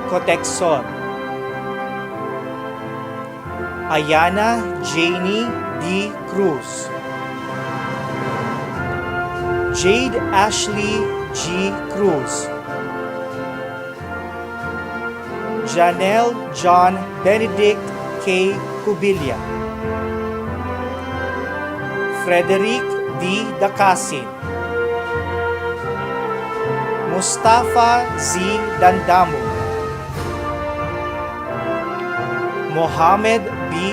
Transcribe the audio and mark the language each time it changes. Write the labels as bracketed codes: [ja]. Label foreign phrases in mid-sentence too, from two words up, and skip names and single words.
[en] Cotexon, Ayana Janie D. Cruz, Jade Ashley G. Cruz, Janelle John Benedict K. Cubilia, Frederick D. Dacasin, Mustafa Z. Dandamu, Mohamed B.